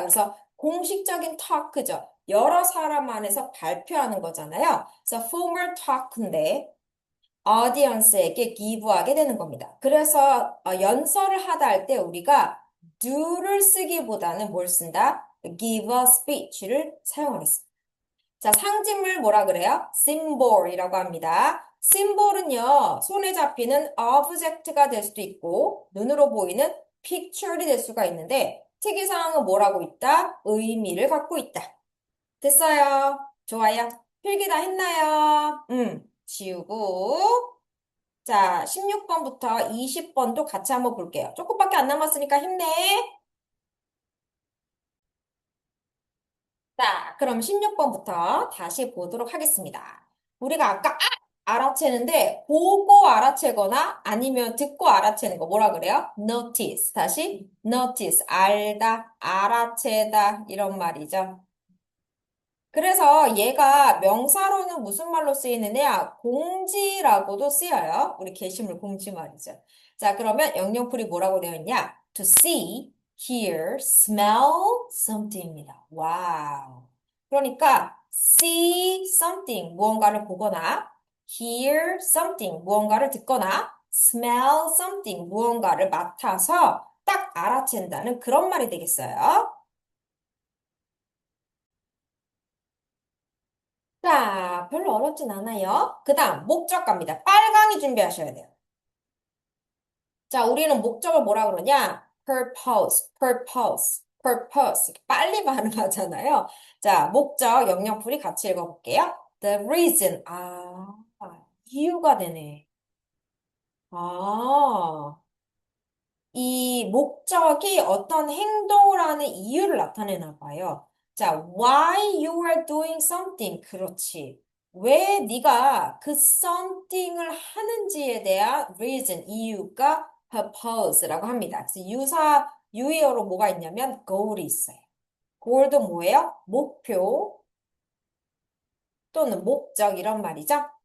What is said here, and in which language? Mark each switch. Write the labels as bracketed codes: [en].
[ko] 그래서 공식적인 talk죠. 여러 사람 안에서 발표하는 거잖아요. 그래서 formal talk인데, audience에게 give하게 되는 겁니다. 그래서 연설을 하다 할 때 우리가 do를 쓰기보다는 뭘 쓴다? [en] give a speech를 [ko] 사용하겠습니다. 자, 상징물 뭐라 그래요? symbol이라고 합니다. symbol은요, 손에 잡히는 object가 될 수도 있고, 눈으로 보이는 picture이 될 수가 있는데, 특이사항은 뭐라고 있다? 의미를 갖고 있다. 됐어요. 좋아요. 필기 다 했나요? 지우고. 자, 16번부터 20번도 같이 한번 볼게요. 조금밖에 안 남았으니까 힘내. 자, 그럼 16번부터 다시 보도록 하겠습니다. 우리가 아까 알아채는데 보고 알아채거나 아니면 듣고 알아채는 거 뭐라 그래요? [en] notice. 다시 notice. [ko] 알다, 알아채다 이런 말이죠. 그래서 얘가 명사로는 무슨 말로 쓰이느냐? 공지라고도 쓰여요. 우리 게시물 공지 말이죠. 자, 그러면 영영풀이 뭐라고 되어 있냐? [en] To see, hear, smell something입니다. [ko] 와우. 그러니까 [en] see something, [ko] 무언가를 보거나, [en] hear something, [ko] 무언가를 듣거나, [en] smell something, [ko] 무언가를 맡아서 딱 알아챈다는 그런 말이 되겠어요. 자, 별로 어렵진 않아요. 그 다음, 목적갑니다. 빨강이 준비하셔야 돼요. 자, 우리는 목적을 뭐라 그러냐? [en] purpose, purpose, purpose. [ko] 빨리 발음하잖아요. 자, 목적, 영역풀이 같이 읽어볼게요. [en] The reason. [ko] 이유가 되네. 아, 이 목적이 어떤 행동을 하는 이유를 나타내나 봐요. [en] 자, why you are doing something. [ko] 그렇지. 왜 네가 그 something을 하는지에 대한 [en] reason, [ko] 이유가 purpose라고 합니다. 그래서 유의어로 뭐가 있냐면 goal이 있어요. goal도 뭐예요? 목표 또는 목적 이런 말이죠.